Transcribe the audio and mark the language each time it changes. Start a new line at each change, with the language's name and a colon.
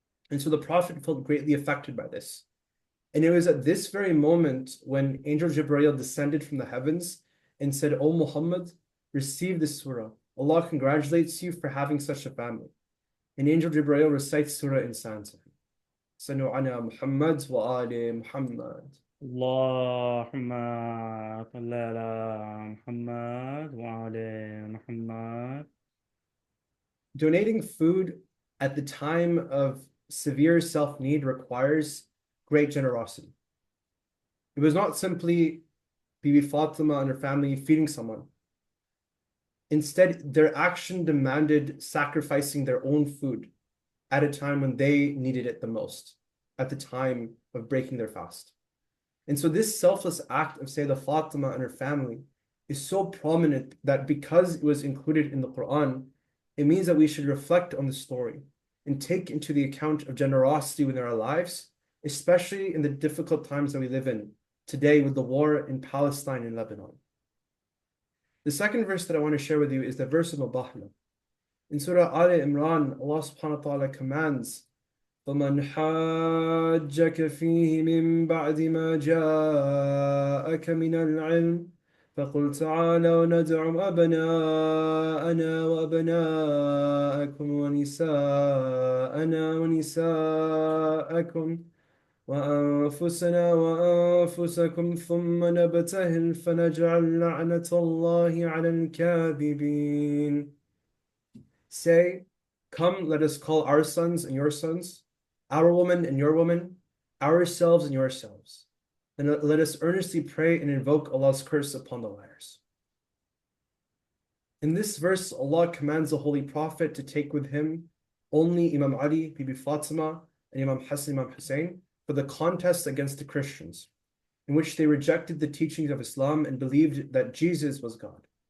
English: And so the Prophet felt greatly affected by this. And it was at this very moment when Angel Jibreel descended from the heavens and said, O Muhammad, receive this surah. Allah congratulates you for having such a family. And Angel Jibreel recites Surah Insan to him.
Arabic: Sanu ala Muhammad wa ali Muhammad. اللهم صل على محمد وعلى محمد.
English: Donating food at the time of severe self-need requires great generosity. It was not simply Bibi Fatima and her family feeding someone. Instead, their action demanded sacrificing their own food at a time when they needed it the most, at the time of breaking their fast. And so this selfless act of Sayyidah Fatima and her family is so prominent that because it was included in the Quran, it means that we should reflect on the story and take into the account of generosity within our lives, especially in the difficult times that we live in today with the war in Palestine and Lebanon. The second verse that I want to share with you is the verse of Mubahla. In Surah Ali Imran, Allah subhanahu wa ta'ala commands,
Arabic: فَمَنْ حَاجَّكَ فِيهِ مِنْ بَعْدِ مَا جَاءَكَ مِنَ الْعِلْمِ فقل تعالوا ندع أبناءنا وأبناءكم ونساءنا ونساءكم وأنفسنا وأنفسكم ثم نبتهل فنجعل لعنة الله على الكاذبين.
English: Say, come, let us call our sons and your sons, our woman and your woman, ourselves and yourselves. And let us earnestly pray and invoke Allah's curse upon the liars. In this verse, Allah commands the Holy Prophet to take with him only Imam Ali, Bibi Fatima, and Imam Hassan, Imam Hussein, for the contest against the Christians, in which they rejected the teachings of Islam and believed that Jesus was God.